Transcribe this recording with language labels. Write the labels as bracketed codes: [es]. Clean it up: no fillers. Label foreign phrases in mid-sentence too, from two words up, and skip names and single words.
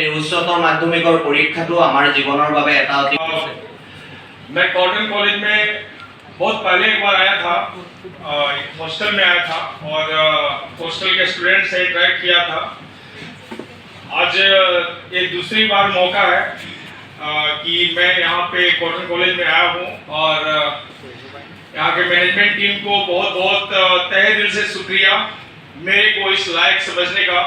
[as] উচ্চতৰ মাধ্যমিকৰ পৰীক্ষাটো আমাৰ জীৱনৰ বাবে এটা অতি [hi] मैं कॉटन कॉलेज में बहुत पहले एक बार आया था, हॉस्टल में आया था और हॉस्टल के स्टूडेंट से इंटरेक्ट किया था। आज ये दूसरी बार मौका है कि मैं यहाँ पे कॉटन कॉलेज में आया हूँ और यहाँ के मैनेजमेंट टीम को बहुत बहुत तहे दिल से शुक्रिया मेरे को इस लायक समझने का।